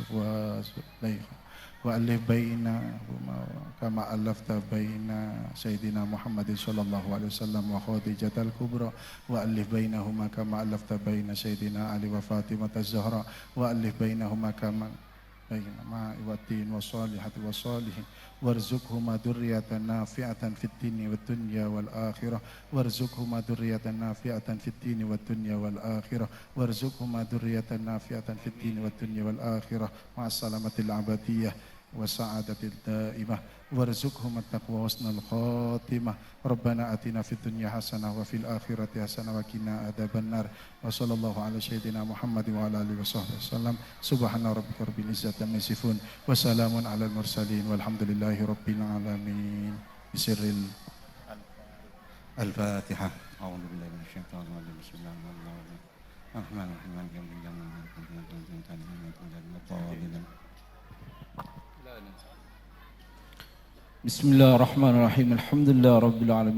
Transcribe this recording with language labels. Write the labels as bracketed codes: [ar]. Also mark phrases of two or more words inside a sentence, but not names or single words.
[ar] وزليخا وألف بينهما كما ألفت بين سيدنا محمد صلى الله عليه وسلم وخديجة الكبرى وألف بينهما كما ألفت بين سيدنا علي وفاطمة الزهراء وألف بينهما كما بين الماء والطين والصالحات والصالحين وارزقهما ذرية نافعة في الدين والدنيا والآخرة وارزقهما ذرية نافعة في الدين والدنيا والآخرة وارزقهما ذرية نافعة في الدين والدنيا والآخرة مع السلامة الأبدية والسعادة الدائمة وارزقهم التقوى حسن الخاتمة. ربنا آتنا في الدنيا حسنة وفي الآخرة حسنة وقنا عذاب النار. وصلى الله على سيدنا محمد وعلى آله وصحبه وسلم. سبحان ربك رب العزة عما يصفون وسلام على المرسلين والحمد لله رب العالمين. بسر الفاتحة. أعوذ بالله من الشيطان الرجيم. بسم الله الرحمن الرحيم. بسم الله الرحمن الرحيم الحمد لله رب العالمين